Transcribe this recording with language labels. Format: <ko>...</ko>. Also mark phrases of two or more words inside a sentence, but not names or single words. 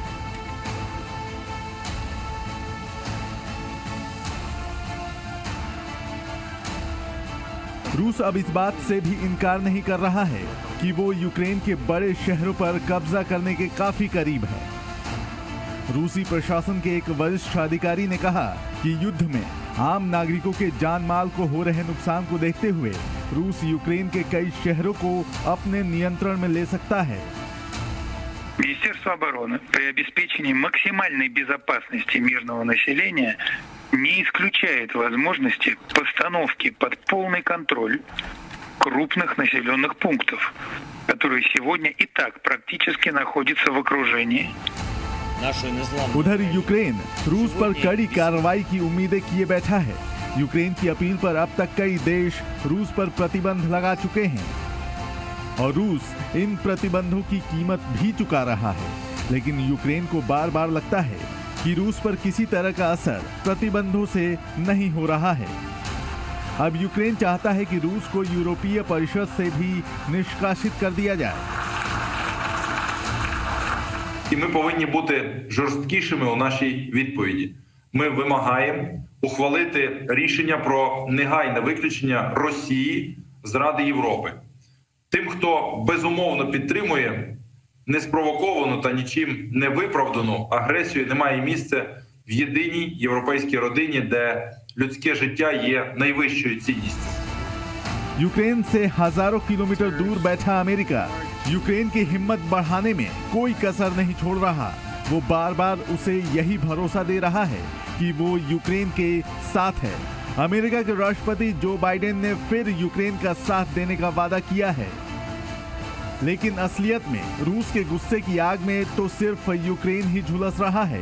<hi>रूस अब इस बात से भी इनकार नहीं कर रहा है कि वो यूक्रेन के बड़े शहरों पर कब्जा करने के काफी करीब है। रूसी प्रशासन के एक वरिष्ठ अधिकारी ने कहा कि युद्ध में आम नागरिकों के जान माल को हो रहे नुकसान को देखते हुए रूस यूक्रेन के कई शहरों को अपने नियंत्रण में ले सकता है।</hi> <ru>Министерство обороны при обеспечении максимальной безопасности мирного населения не исключает возможности постановки под полный контроль крупных населенных пунктов, которые сегодня и так практически находятся в окружении.</ru> <hi>उधर यूक्रेन रूस पर कड़ी कार्रवाई की उम्मीदें किए बैठा है। यूक्रेन की अपील पर अब तक कई देश रूस पर प्रतिबंध लगा चुके हैं और रूस इन प्रतिबंधों की कीमत भी चुका रहा है। लेकिन यूक्रेन को बार बार लगता है कि रूस पर किसी तरह का असर प्रतिबंधों से नहीं हो रहा है। अब यूक्रेन चाहता है कि रूस को यूरोपीय परिषद से भी निष्कासित कर दिया जाए।</hi> <uk>І ми повинні бути жорсткішими у нашій відповіді. Ми вимагаємо ухвалити рішення про негайне виключення Росії з Ради Європи. Тим, хто безумовно підтримує неспровоковану та нічим не виправдану агресію, немає місця в єдиній європейській родині, де людське життя є найвищою цінністю.</uk> <hi>यूक्रेन से हजारों किलोमीटर दूर बैठा अमेरिका यूक्रेन की हिम्मत बढ़ाने में कोई कसर नहीं छोड़ रहा। वो बार बार उसे यही भरोसा दे रहा है कि वो यूक्रेन के साथ है। अमेरिका के राष्ट्रपति जो बाइडेन ने फिर यूक्रेन का साथ देने का वादा किया है, लेकिन असलियत में रूस के गुस्से की आग में तो सिर्फ यूक्रेन ही झुलस रहा है।</hi>